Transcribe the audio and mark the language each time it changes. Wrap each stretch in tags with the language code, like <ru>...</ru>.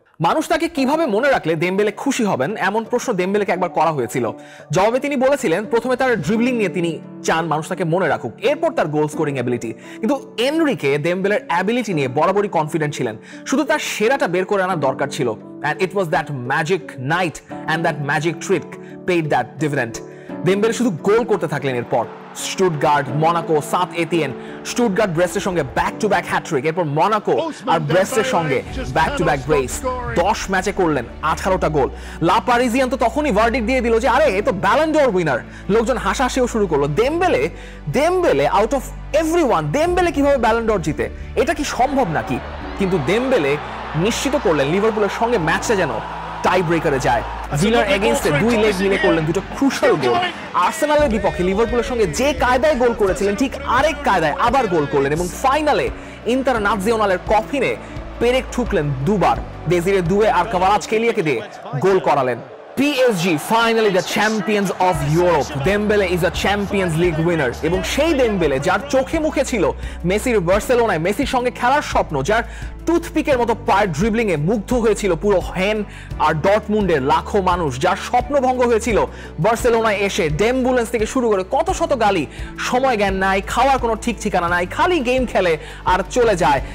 <bn>মানুষ তাকে কিভাবে মনে রাখলে দেমবেলে খুশি হবেন, এমন প্রশ্ন দেমবেলেকে একবার করা হয়েছিল। জবাবে তিনি বলেছিলেন প্রথমে তার ড্রিবলিং নিয়ে তিনি চান মানুষ তাকে মনে রাখুক, এরপর তার গোল স্কোরিং অ্যাবিলিটি। কিন্তু এনরিকে দেমবেলের অ্যাবিলিটি নিয়ে বরাবরই কনফিডেন্ট ছিলেন, শুধু তার সেরাটা বের করে আনার দরকার ছিল।</bn> <en>and it was that magic night and that magic trick paid that dividend.</en> <bn>দেমবেলে শুধু গোল করতে থাকলেন। এরপর স্টুটগার্ট, মনাকো, সাত এতিয়েন, স্টুটগার্ট ব্রেস্টের সঙ্গে ব্যাক টু ব্যাক হ্যাট্রিক, এরপর মনাকো আর ব্রেস্টের সঙ্গে ব্যাক টু ব্যাক ব্রেস। 10 ম্যাচে করলেন 18টা গোল। লা পারিজিয়ান তো তখনই ভার্ডিক্ট দিয়ে দিল যে আরে এ তো ব্যালন ড'র উইনার। লোকজন হাসাহাসিও শুরু করলো। দেমবেলে আউট অফ এভরিওয়ান, দেমবেলে কিভাবে ব্যালন ড'র জিতে, এটা কি সম্ভব নাকি? কিন্তু দেমবেলে নিশ্চিত করলেন লিভারপুলের সঙ্গে ম্যাচটা যেন টাই ব্রেকারে যায়। ভিলার এগেইনস্টে 2 লেগ মিলে করলেন 2টো ক্রুশাল গোল। আর্সেনালের বিপক্ষে লিভারপুলের সঙ্গে যে কায়দায় গোল করেছিলেন ঠিক আরেক কায়দায় আবার গোল করলেন, এবং ফাইনালে ইন্টারন্যাশনালের কফিনে পেরেক ঠুকলেন 2 বার। দেজিরে দুয়ে আর কাভারাজকেলিয়াকে দিয়ে গোল করালেন।</bn> <en>PSG finally the champions of Europe. Dembele is a Champions League winner.</en> <bn>এবং সেই দেমবেলে যার চোখে মুখে ছিল মেসির বার্সেলোনায় মেসির সঙ্গে খেলার স্বপ্ন, যার টুথপিকের মতো পায়ের ড্রিবলিং এ মুগ্ধ হয়েছিল পুরো হেন আর ডর্টমুন্ডের লাখো মানুষ, যার স্বপ্নভঙ্গ হয়েছিল বার্সেলোনায় এসে ডেম্বুলেন্স থেকে শুরু করে কত শত গালি, সময় জ্ঞান নাই, খাওয়ার কোনো ঠিক ঠিকানা নাই, খালি গেম খেলে আর চলে যায়।</bn>